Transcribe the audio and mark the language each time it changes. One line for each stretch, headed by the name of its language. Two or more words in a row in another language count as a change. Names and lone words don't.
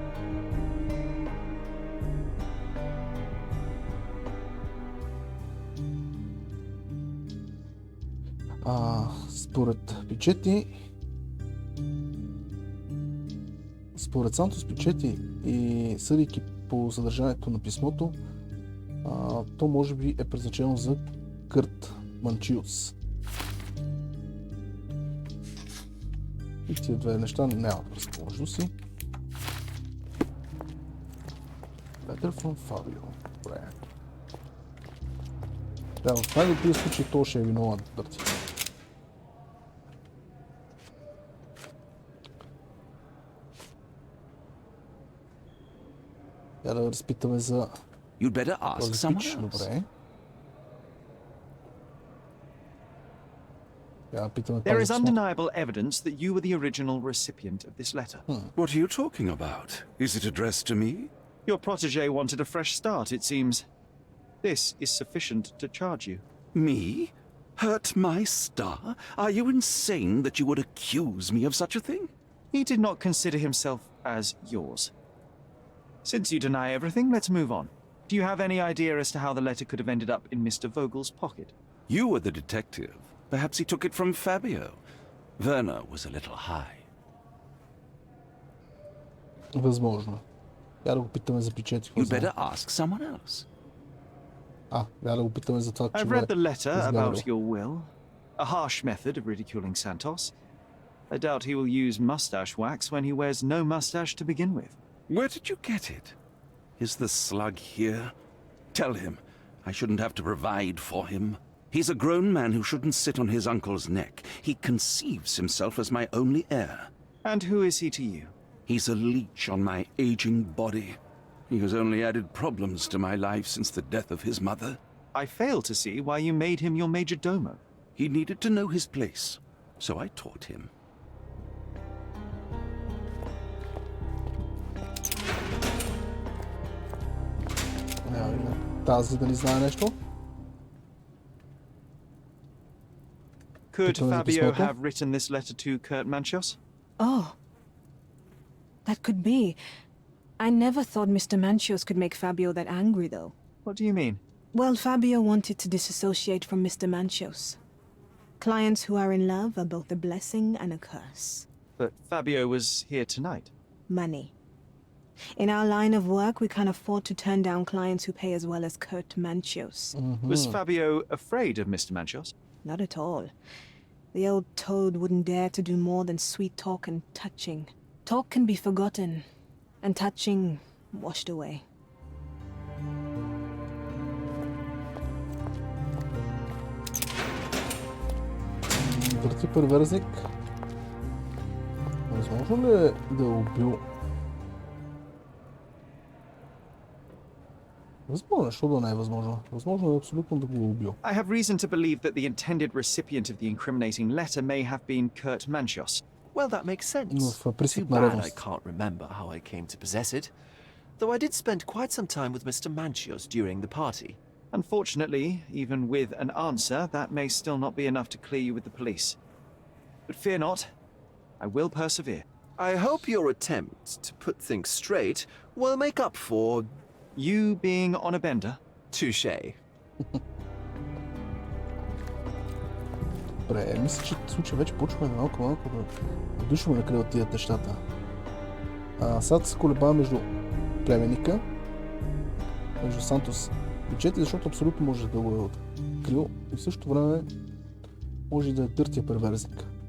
Bulgarian: Според Пичети, според Сантос Пичети и съдейки по съдържанието на писмото, то може би е предназначено за Кърт Манчиус. И тия две неща нямат връзка помежду си.
English: Letter from Fabio.
Bulgarian: Добре. Да, в най-добрия случай то ще е виновен Дърти. Я да разпитаме за този пич. Добре.
English: There is undeniable evidence that you were the original recipient of this letter. What are you talking about? Is it addressed to me? Your protege wanted a fresh start, it seems. This is sufficient to charge you. Me? Hurt my star? Are you insane that you would accuse me of such a thing? He did not consider himself as yours. Since you deny everything, let's move on. Do you have any idea as to how the letter could have ended up in Mr. Vogel's pocket? You were the detective. Perhaps he took it from Fabio. Werner was a little high.
Bulgarian: Възможно. Я да го питаме за Пичети.
English: You'd better ask someone else.
Bulgarian: Я да го питаме за това, че
English: I've read the letter about your will. A harsh method of ridiculing Santos. I doubt he will use mustache wax when he wears no mustache to begin with. Where did you get it? Is the slug here? Tell him I shouldn't have to provide for him. He's a grown man who shouldn't sit on his uncle's neck. He conceives himself as my only heir. And who is he to you? He's a leech on my aging body. He has only added problems to my life since the death of his mother. I fail to see why you made him your major domo. He needed to know his place, so I taught him.
Bulgarian: Тази дали знае нещо?
English: Could
Bulgarian: Като е Fabio писмото?
English: have written this letter to Kurt Manchios? Oh. That could be. I never thought Mr. Manchios could make Fabio that angry, though. What do you mean? Well, Fabio wanted to disassociate from Mr. Manchios. Clients who are in love are both a blessing and a curse. But Fabio was here tonight. Money. In our line of work, we can't afford to turn down clients who pay as well as Kurt Manchios. Was Fabio afraid of Mr. Manchios? Not at all. The old toad wouldn't dare to do more than sweet talk and touching. Talk can be forgotten, and touching washed away.
Bulgarian: Врати перверзник. Възможно ли е да е убил? Възможно, защото да не е възможно. Възможно е абсолютно да го е убил.
English: I have reason to believe that the intended recipient of the incriminating letter may have been Kurt Manchios. Well, that makes sense.
Bulgarian: В
English: Too
Bulgarian: пристъп на
English: bad I
Bulgarian: ревност.
English: can't remember how I came to possess it. Though I did spend quite some time with Mr. Manchios during the party. Unfortunately, even with an answer, that may still not be enough to clear you with the police. But fear not, I will persevere. I hope your attempt to put things straight will make up for... You being on a bender? touche.
Bulgarian: Добре, мисля, че в случай вече почваме малко да душваме на къде отидат нещата. Сега се колебава между племенника, между Сантос и Чети, защото абсолютно може да го е открил и в същото време може да е търтия перверзник.